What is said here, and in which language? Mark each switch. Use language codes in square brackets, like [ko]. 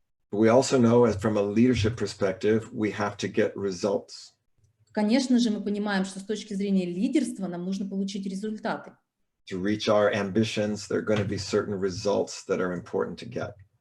[en] We also know, as from a leadership perspective, we have to get results. [ru] Конечно же, мы понимаем, что с точки зрения лидерства нам нужно получить результаты. [en] To reach our ambitions, there are going to be certain results that are important to get.